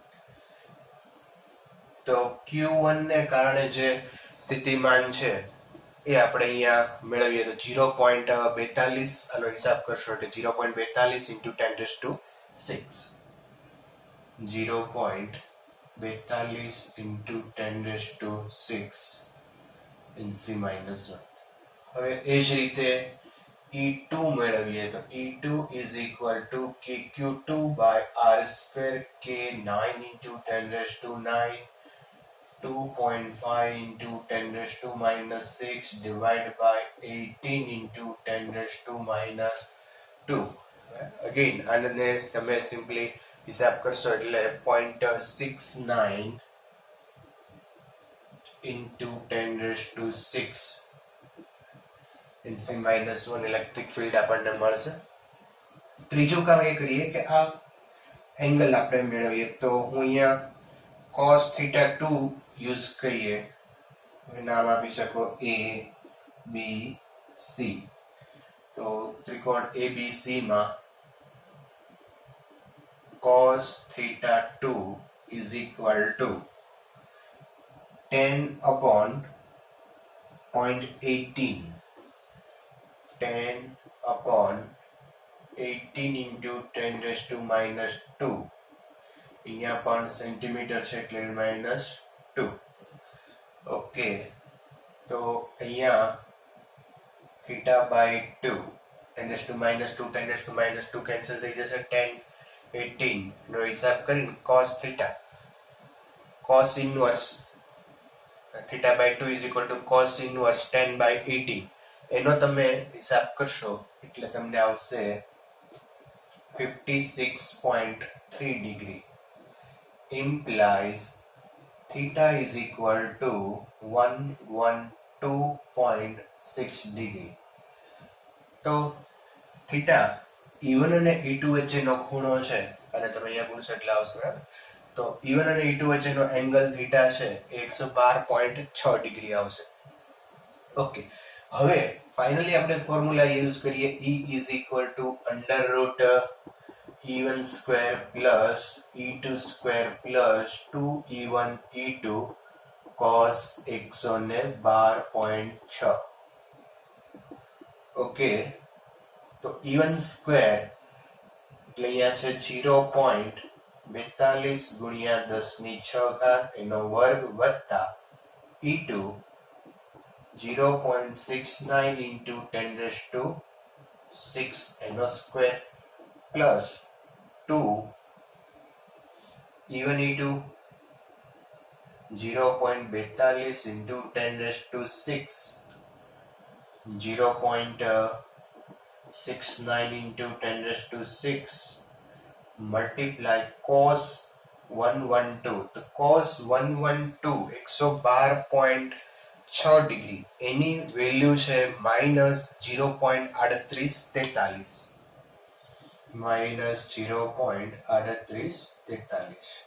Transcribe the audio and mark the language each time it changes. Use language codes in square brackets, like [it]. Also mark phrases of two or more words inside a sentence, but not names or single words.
[gu] તો Q1 ને કારણે જે સ્થિતિમાન છે એ આપણે અહીંયા મેળવીએ તો 0.42 આનો હિસાબ કરશો એટલે 0.42 [en] into 10 raised to 6 [gu] 0.42 [en] into 10 raised to 6 NC minus 1. [gu] હવે એ જ રીતે E2 મેળવીએ તો [en] E2 is equal to KQ2 by R square K9 into 10 raised to 9 2.5 into 10 raised to minus 6 divided by 18 into 10 raised to minus 2. Again, [gu] આને તમે સિમ્પલી હિસાબ કરશો એટલે 0.69 [en] into 10 raised to 6 NC minus 1 [gu] ઇલેક્ટ્રિક ફિલ્ડ આપણને મળશે. ત્રીજું કામ એ કરીએ કે આ એંગલ આપણે મેળવીએ તો હું અહીંયા [en] cos theta 2 [gu] યુઝ કરીએ. નામ આપી શકો A B C. તો ત્રિકોણ ABC માં [en] cos theta 2 is equal to 10 upon 0.18 10 upon 18 into 10 raised to minus 2. [gu] અહીંયા પણ સેન્ટીમીટર છે એટલે minus 2. ઓકે, તો અહીંયા [en] theta by 2 10 raised to minus 2 10 raised to minus 2 [gu] કેન્સલ થઈ જશે. [en] 10 18 નો હિસાબ કરીને cos theta cos inverse theta by 2 is equal to cos inverse 10 by 80 [gu] એનો તમે હિસાબ કરશો એટલે તમને આવશે [en] 56.3 degree implies theta is equal to 112.6 degree. [gu] તો theta E1 અને E2 વચ્ચેનો ખૂણો છે અને તમે અહીંયા પૂછશો એટલે આવશે બરાબર. તો E1 અને E2 વચ્ચેનો એંગલ થીટા છે એ 112.6 ડિગ્રી આવશે. ઓકે, હવે ફાઇનલી આપણે [en] formula use [gu] કરીએ. [en] E is equal to under root E1 square plus E2 square plus 2E1 E2 cos 112.6. [gu] ઓકે, તો [en] E1 square [gu] એટલે અહીંયા છે 0.42 ગુણ્યા 10⁶ એનો વર્ગ વત્તા E2 [en] 0.69 into 10 raised to 6 એનો સ્ક્વેર પ્લસ 2 E1 E2 0.42 into 10 raised to 6 0.69 into 10 raised to 6 multiply cos 112. [gu] તો cos 112 112.6 ડિગ્રી એની વેલ્યુ છે -0.3843 -0.3843.